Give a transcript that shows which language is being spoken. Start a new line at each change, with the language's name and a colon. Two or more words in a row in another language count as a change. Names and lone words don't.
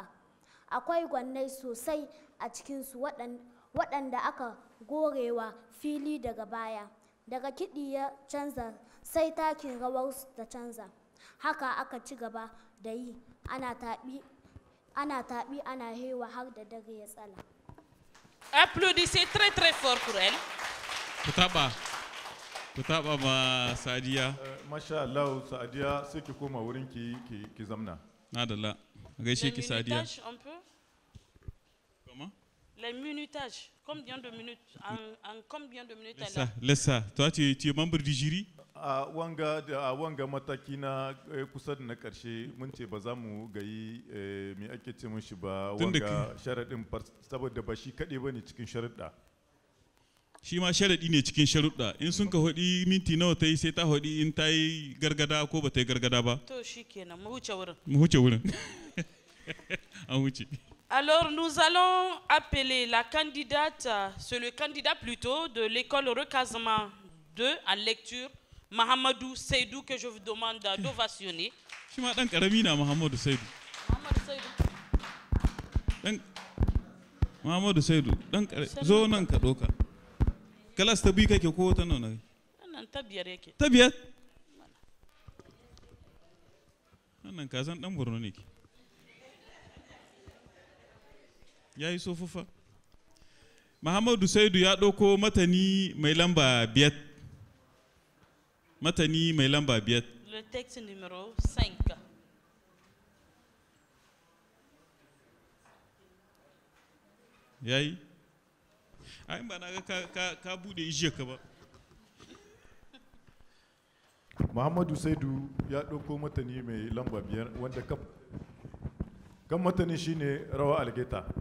Hausa: Akwai gwannai sosai a cikinsu waɗanda aka gorewa fili daga baya. Daga kiɗi ya canza sai takin rawarsu ta canza. Haka aka ci gaba da yi, ana taɓi ana hewa har da dare ya tsala.
French: Applaudissez très très fort pour elle.
Hausa: Ku taɓa ma Sadiya. Masha Allah, Sadiya sai ki koma wurin ki zamna. Adalla. Gaishe ki Sadiya.
French: Les minutages un peu. Comment? Les minutages. Combien de minutes? En combien de minutes elle a? Laisse ça. Toi, tu es membre du jury?
Hausa: A wanga mataki na kusa da na ƙarshe mun ce ba za mu gayi me ake ce mun shi ba wanga sharaɗin saboda ba shi kaɗai ba ne cikin sharaɗa. Shi ma sharaɗi ne cikin sharuɗa. In sun ka hudi minti nawa ta yi sai ta hudi in ta yi gargada ko ba ta yi gargada ba. To shi kenan mu huce wurin. Mu huce wurin. An huce.
French: Alors nous allons appeler la candidate, c'est le candidat plutôt de l'école Recasement 2 en lecture, Mahamadou Seydou, que je vous demande d'ovationner.
Hausa: Shi ma ɗan ƙarami na Mahamadou Seydou. Mahamadou Seydou, ɗan ƙarami. Zo nan ka ɗauka. Kalas ta biyu kake ko ta nuna? Nan ta biyar yake. Ta biyar? Wannan kazan ɗan Borno ne ke. Ya yi sofufa. Muhammadu Saidu ya ɗauko matani mai lamba 5. Matani mai lamba 5.
French: Le texte numéro 5.
Hausa: Yayi? Ai ba na ga ka bude ijiya ka ba. Muhammadu Saidu ya ɗauko matani mai lamba 5 wanda kan matani shine rawa algeta.